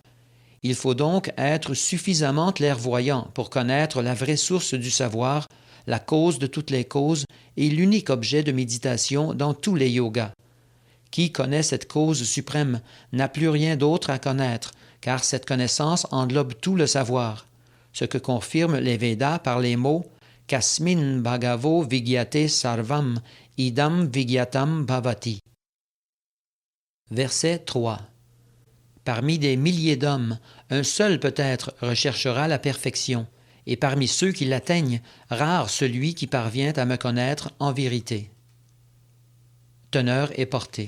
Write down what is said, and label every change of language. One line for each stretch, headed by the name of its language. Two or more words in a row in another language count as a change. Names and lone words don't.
French: Il faut donc être suffisamment clairvoyant pour connaître la vraie source du savoir, la cause de toutes les causes et l'unique objet de méditation dans tous les yogas. Qui connaît cette cause suprême n'a plus rien d'autre à connaître, car cette connaissance englobe tout le savoir, ce que confirment les Védas par les mots «
Sanskrit: Kasmin bhagavo vigyate sarvam, idam vigyatam bhavati ».
French: Verset 3. Parmi des milliers d'hommes, un seul peut-être recherchera la perfection, et parmi ceux qui l'atteignent, rare celui qui parvient à me connaître en vérité. Teneur et portée.